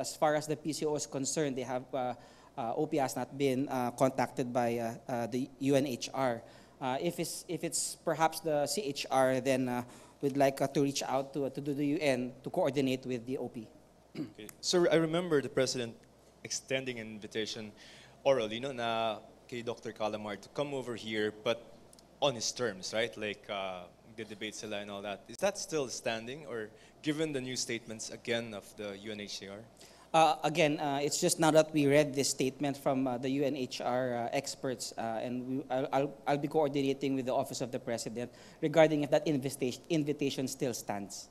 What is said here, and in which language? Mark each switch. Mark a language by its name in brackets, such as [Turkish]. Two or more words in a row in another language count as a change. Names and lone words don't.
[English] As far as the PCO is concerned, they have OP has not been contacted by the UNHR. If it's perhaps the CHR, then we'd like to reach out to the UN to coordinate with the OP. Okay. Sir, I remember the President extending an invitation orally, [Filipino] no, na kay Dr. [English] Calamard to come over here, but on his terms, right? Like the debate sila and all that. Is that still standing, or given the new statements again of the UNHCR? Again, it's just now that we read this statement from the UNHR experts, and I'll be coordinating with the Office of the President regarding if that invitation still stands.